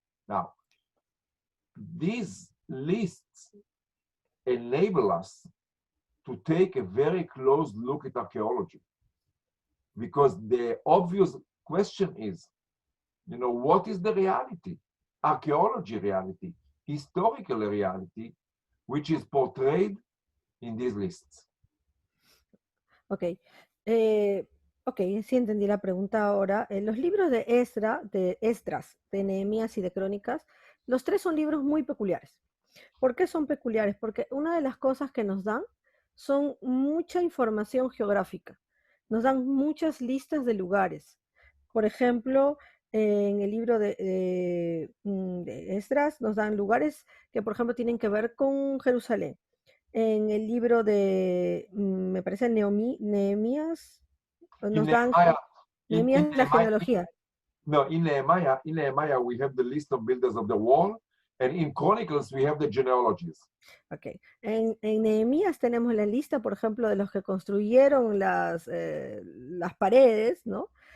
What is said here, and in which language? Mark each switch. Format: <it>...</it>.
<en>Now, these lists enable us to take a very close look at archaeology, because the obvious question is, you know, what is the reality? Archaeology reality, historical reality, which is portrayed in these lists. Ok.</en> <es>Ok, sí entendí la pregunta ahora. Los libros de Esdras, de Nehemías y de Crónicas, los 3 son libros muy peculiares. ¿Por qué son peculiares? Porque una de las cosas que nos dan son mucha información geográfica. Nos dan muchas listas de lugares. Por ejemplo, en el libro de Esdras nos dan lugares que, por ejemplo, tienen que ver con Jerusalén. En el libro de, me parece, Nehemías, nos dan Nehemías la genealogía.</es> <en>No, in Nehemiah we have the list of builders of the wall, and in Chronicles we have the genealogies. Okay.</en> <es>En Nehemías tenemos la lista, por ejemplo, de los que construyeron las paredes, ¿no?</es>